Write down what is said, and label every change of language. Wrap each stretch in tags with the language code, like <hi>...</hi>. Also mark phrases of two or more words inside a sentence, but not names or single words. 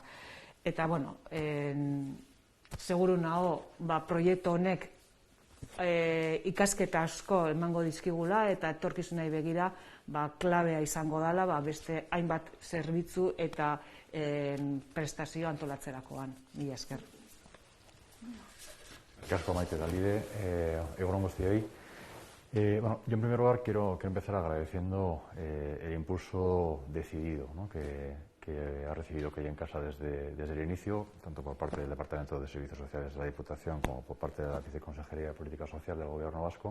<eu>Eta seguru nago proiektu honek ikasketa asko emango dizkigula eta etorkizunei begira klabea izango dela beste hainbat zerbitzu eta prestazio antolatzerakoan. Mila esker. Asko Maite Galide, egun on guztioi.</eu> <es>Yo en primer lugar quiero empezar agradeciendo el impulso decidido, ¿no? que ha recibido OK en Casa desde el inicio, tanto por parte del Departamento de Servicios Sociales de la Diputación como por parte de la Viceconsejería de Política Social del Gobierno vasco.</es>